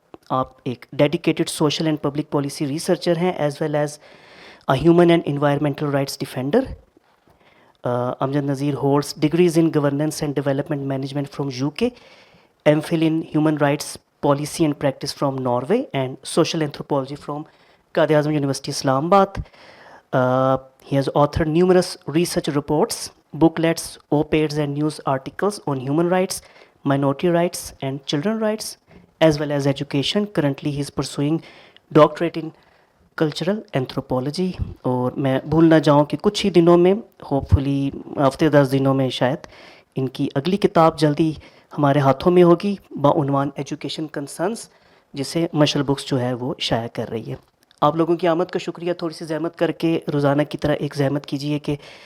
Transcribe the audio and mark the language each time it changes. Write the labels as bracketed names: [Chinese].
[Urdu] آپ ایک [English] dedicated social and public policy researcher [Urdu] ہیں [English] As well as a human and environmental rights defender. Amjad Nazir holds degrees in governance and development management from UK, MPhil in Human Rights Policy and Practice from Norway, and Social Anthropology from Quaid-e-Azam University, Islamabad. He has authored numerous research reports, booklets, op-eds and news articles on human rights, minority rights and children rights, as well as education. Currently he is pursuing doctorate in cultural anthropology. [Urdu] اور میں بھول نہ جاؤں کہ کچھ ہی دنوں میں، hope فلی ہفتے 10 دنوں میں شاید، ان کی اگلی کتاب جلدی ہمارے ہاتھوں میں ہوگی بعنوان ایجوکیشن کنسرنس، جسے مشل بکس جو ہے وہ شائع کر رہی ہے۔ آپ لوگوں کی آمد کا شکریہ۔ تھوڑی سی زحمت کر کے روزانہ کی طرح ایک زحمت کیجیے کہ